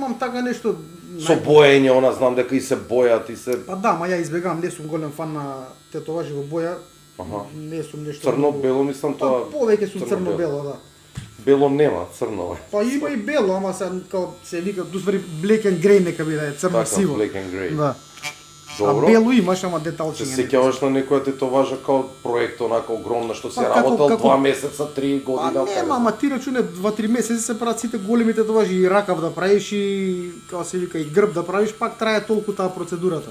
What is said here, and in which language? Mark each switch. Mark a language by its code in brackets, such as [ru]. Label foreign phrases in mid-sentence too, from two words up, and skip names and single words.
[mk] Немам така нешто. Со боење, она знам дека и се бојат и се Па да, ма ја избегавам, не сум голем фан на тетоважи во боја. Аха. Не сум нешто. црно-бело, мислам Па тоа. повеќе сум црно-бело, да. Бело нема, црно е. Па има и бело, ама се као се вика, дуствари [en] black and grey [mk] нека биде, Така, црно-сиво. [en] black and grey. [mk] Да. Добро. А бело имаш, ама Се деталчиња. сеќаваш на некоја тетоважа као проект онака огромна што се Па, како- работел како- 2 месеца, 3 Па година. нема, ама ти рачуне 2-3 месеци се прават сите големи тетоважи, и ракав да правиш и како се вика и грб да правиш, пак трае толку таа процедурата.